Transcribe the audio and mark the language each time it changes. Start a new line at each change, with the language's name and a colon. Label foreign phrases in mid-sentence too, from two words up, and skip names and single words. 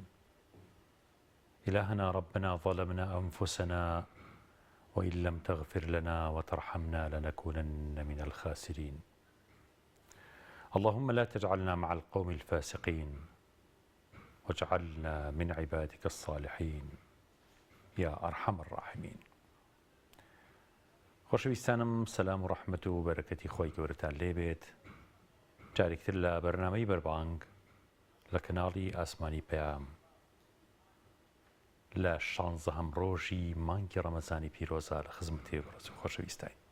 Arabic: إلهنا ربنا ظلمنا أنفسنا وإن لم تغفر لنا وترحمنا لنكونن من الخاسرين. اللهم لا تجعلنا مع القوم الفاسقين واجعلنا من عبادك الصالحين يا أرحم الراحمين.
Central Kurdish: خۆشەویستانم، سەلام و ڕەحمەت و بەرەکەتی خۆی گەورەتان لێبێت. جارێکتر لە بەرنامەی بەربانگ لە کەناڵی ئاسمانی پەیام لە 16هەم ڕۆژی مانگی ڕەمەزانی پیرۆزە لە خزمەتی بەڕێز و خۆشەویستان.